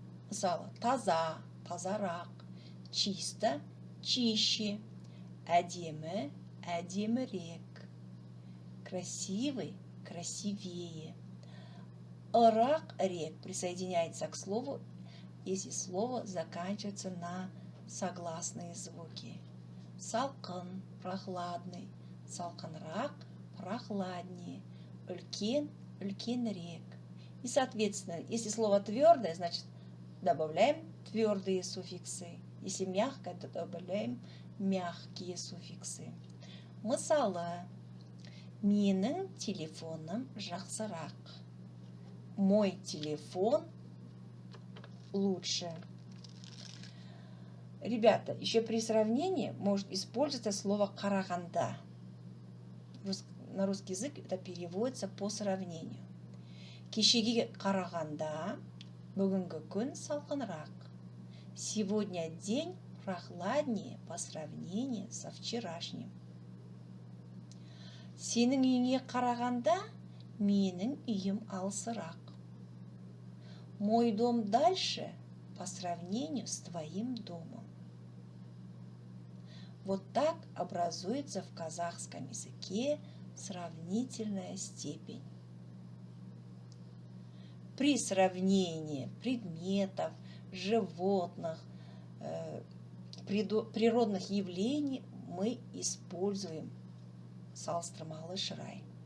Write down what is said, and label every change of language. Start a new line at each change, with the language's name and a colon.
Kazakh: Мысалы, таза, тазарақ, чисто, чище, әдемі, әдемірек, красивый, красивее.
Russian: Ырак, рек присоединяется к слову, если слово заканчивается на согласные звуки.
Kazakh: Салқын, прохладный, салқынрақ, прохладнее, үлкен, үлкенірек.
Russian: И, соответственно, если слово твердое, значит, добавляем твердые суффиксы. Если мягкое, то добавляем мягкие суффиксы.
Kazakh: Мысалы, менің телефоным жақсырақ.
Russian: Мой телефон лучше. Ребята, еще при сравнении может использоваться слово «қарағанда». На русский язык это переводится по сравнению.
Kazakh: Кешеге қарағанда, бүгінгі күн салқынырақ.
Russian: Сегодня день прохладнее по сравнению со вчерашним.
Kazakh: Сенің үйіңе қарағанда, менің үйім алысырақ.
Russian: Мой дом дальше по сравнению с твоим домом. Вот так образуется в казахском языке сравнительная степень. При сравнении предметов, животных, природных явлений мы используем салыстырмалы шырай.